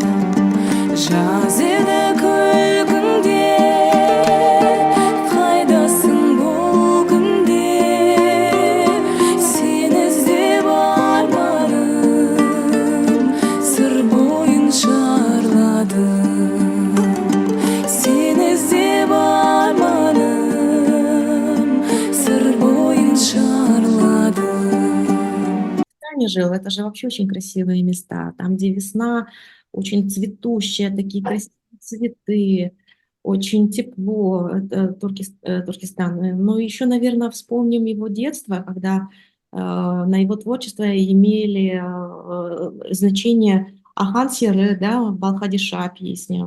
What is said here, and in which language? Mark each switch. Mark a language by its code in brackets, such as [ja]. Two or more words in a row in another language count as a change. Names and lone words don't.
[kk] Жаз еді күлкіңде, қайдасың бұл күнде, сені іздеп арманым, сыр бойын шарладым. Сені іздеп арманым, сыр бойын шарладым. [ru] Не жил, это же вообще очень красивые места. Там, где весна, очень цветущая, такие красивые цветы, очень тепло, это Туркестан. Но еще, наверное, вспомним его детство, когда на его творчество имели значение Ахан Серы, да, Балхадиша песня.